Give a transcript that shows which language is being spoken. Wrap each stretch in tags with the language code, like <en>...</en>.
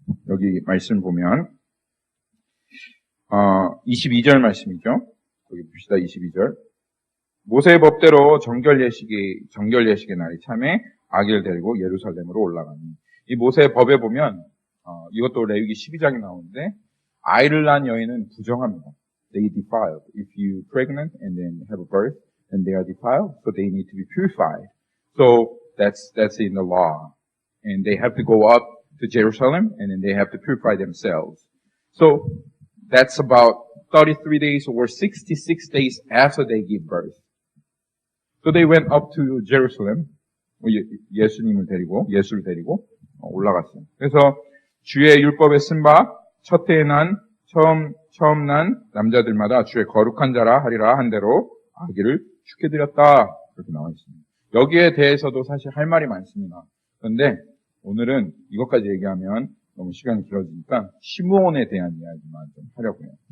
<ko>여기 말씀 보면 22절 말씀이죠. 거기 봅시다. 22절. 모세의 법대로 정결 예식의 날이 참에 아기를 데리고 예루살렘으로 올라가니. 이 모세의 법에 보면 이것도 레위기 12장에 나오는데 아이를 낳은 여인은 부정합니다.</ko> <en>They defiled. If you pregnant and then have a birth, then they are defiled, so they need to be purified. So that's in the law, and they have to go up to Jerusalem, and then they have to purify themselves. So that's about 33 days or 66 days after they give birth. So they went up to Jerusalem.</en> <ko>예수를 데리고 올라갔어요. 그래서 주의 율법에 쓴 바 첫 해에 난 처음 난 남자들마다 주의 거룩한 자라 하리라 한 대로 아기를 죽게 드렸다. 그렇게 나와 있습니다. 여기에 대해서도 사실 할 말이 많습니다. 그런데 오늘은 이것까지 얘기하면 너무 시간이 길어지니까 시므온에 대한 이야기만 좀 하려고 해요.</ko>